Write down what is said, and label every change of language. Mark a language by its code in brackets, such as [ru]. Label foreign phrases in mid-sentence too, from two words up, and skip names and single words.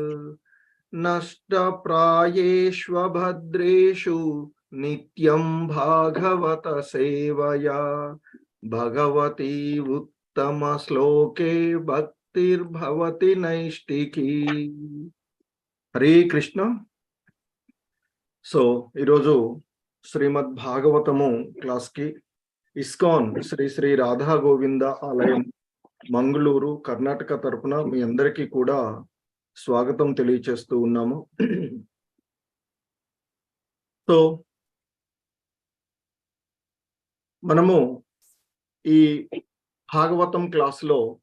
[sa] नष्टप्रायेष्वभद्रेषु नित्यं भागवत सेवया भगवती उत्तमश्लोके भक्तिर्भवति नैष्टिकी। हरे कृष्ण। [te] సో ఈరోజు శ్రీమద్ భాగవతము క్లాస్ కి ఇస్కాన్ శ్రీ శ్రీ రాధా గోవింద ఆలయం మంగళూరు కర్ణాటక తరపున మీ అందరికీ కూడా స్వాగతం తెలియచేస్తూ ఉన్నాము. సో మనము ఈ భాగవతం క్లాసులో